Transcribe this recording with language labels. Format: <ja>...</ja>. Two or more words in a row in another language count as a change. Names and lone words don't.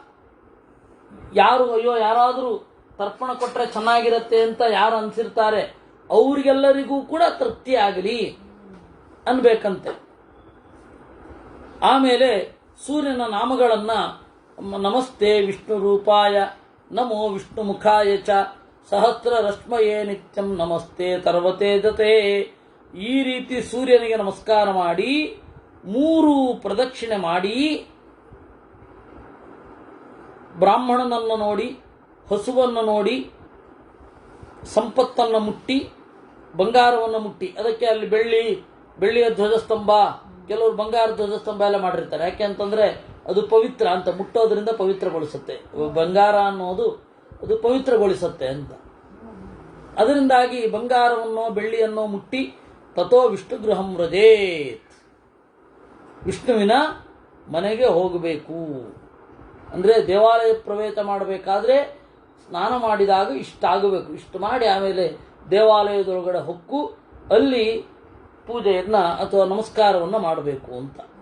<kn>ಯಾರಾದರೂ ತರ್ಪಣ ಕೊಟ್ಟರೆ ಚೆನ್ನಾಗಿರುತ್ತೆ ಅಂತ ಯಾರು ಅನಿಸಿರ್ತಾರೆ ಅವರಿಗೆಲ್ಲರಿಗೂ ಕೂಡ ತೃಪ್ತಿ ಆಗಲಿ ಅನ್ಬೇಕಂತೆ. ಆಮೇಲೆ ಸೂರ್ಯನ ನಾಮಗಳನ್ನು</kn> <sa>ನಮಸ್ತೆ ವಿಷ್ಣು ರೂಪಾಯ ನಮೋ ವಿಷ್ಣು ಮುಖಾಯ ಚ ಸಹಸ್ರ ರಶ್ಮಯೇ ನಿತ್ಯಂ ನಮಸ್ತೆ ತರ್ವತೇಜತೆ.</sa> <kn>ಈ ರೀತಿ ಸೂರ್ಯನಿಗೆ ನಮಸ್ಕಾರ ಮಾಡಿ 3 ಪ್ರದಕ್ಷಿಣೆ ಮಾಡಿ, ಬ್ರಾಹ್ಮಣನನ್ನು ನೋಡಿ, ಹಸುವನ್ನು ನೋಡಿ, ಸಂಪತ್ತನ್ನು ಮುಟ್ಟಿ, ಬಂಗಾರವನ್ನು ಮುಟ್ಟಿ, ಅದಕ್ಕೆ ಅಲ್ಲಿ ಬೆಳ್ಳಿಯ ಧ್ವಜಸ್ತಂಭ, ಕೆಲವರು ಬಂಗಾರ ಧ್ವಜಸ್ತಂಭ ಎಲ್ಲ ಮಾಡಿರ್ತಾರೆ. ಯಾಕೆ ಅಂತಂದ್ರೆ ಅದು ಪವಿತ್ರ ಅಂತ, ಮುಟ್ಟೋದ್ರಿಂದ ಪವಿತ್ರಗೊಳಿಸುತ್ತೆ. ಬಂಗಾರ ಅನ್ನೋದು ಅದು ಪವಿತ್ರಗೊಳಿಸುತ್ತೆ ಅಂತ. ಅದರಿಂದಾಗಿ ಬಂಗಾರವನ್ನು ಬೆಳ್ಳಿಯನ್ನು ಮುಟ್ಟಿ</kn> <sa>ತಥೋ ವಿಷ್ಣು ಗೃಹಂ ವ್ರಜೇತ್,</sa> <kn>ವಿಷ್ಣುವಿನ ಮನೆಗೆ ಹೋಗಬೇಕು. ಅಂದರೆ ದೇವಾಲಯ ಪ್ರವೇಶ ಮಾಡಬೇಕಾದ್ರೆ ಸ್ನಾನ ಮಾಡಿದಾಗ ಇಷ್ಟಾಗಬೇಕು, ಇಷ್ಟು ಮಾಡಿ ಆಮೇಲೆ ದೇವಾಲಯದೊಳಗಡೆ ಹೊಕ್ಕು ಅಲ್ಲಿ ಪೂಜೆಯನ್ನ ಅಥವಾ ನಮಸ್ಕಾರವನ್ನು ಮಾಡಬೇಕು ಅಂತ.</kn>